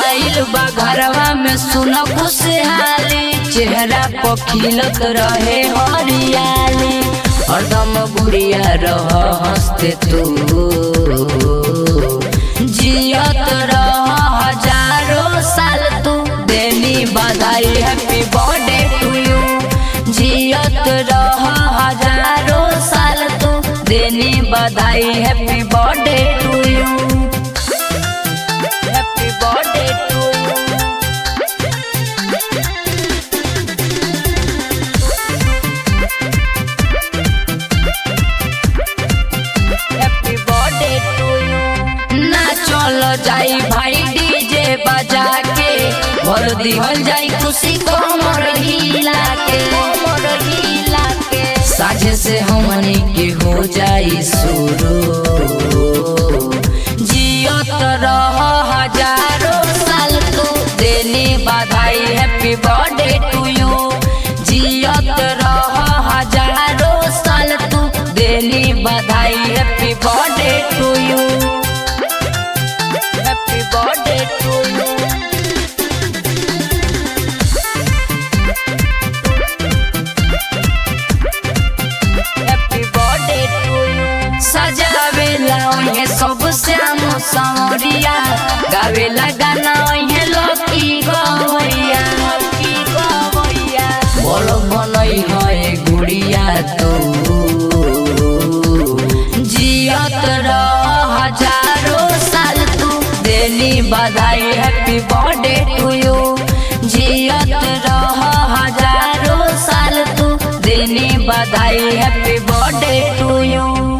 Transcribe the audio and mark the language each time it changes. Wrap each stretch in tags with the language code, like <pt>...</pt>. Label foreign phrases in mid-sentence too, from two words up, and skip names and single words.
<bho>आइल बा घरवा में सुन खुशहाली, चेहरा पर खिलत रहे हरियाली, हरदम गुड़िया रह हंसते तू, जियत रह हजारों साल तू, देनी बधाई</bho> <en>happy birthday to you,</en> <bho>जियत रह हजारों साल तू, देनी बधाई</bho> <en>happy birthday to you, happy birthday to you, happy birthday to you.</en> <bho>ना चलो जाई भाई डीजे बजा के, भर दिहल जाई खुशी कमर हिला के, कमर हिला के, साझे से हमनी के हो जाई शुरू, जियत रह हजारों साल तू, देनी बधाई</bho> <en>happy birthday to you,</en> <bho>जियत रह हजारों साल तू, देनी बधाई</bho> <en>happy birthday to you, happy birthday to you, happy birthday to you.</en> <bho>सजावेला ओहे सब श्याम सावरिया, गावेला गाना ओहे लकी गवैया, लकी गवैया, बोलो बनई है गुड़िया तू, जियत रह हजारों साल तू, देनी बधाई</bho> <en>happy birthday to you,</en> <bho>जियत रह हजारों साल तू, देनी बधाई</bho> <en>happy birthday to you.</en>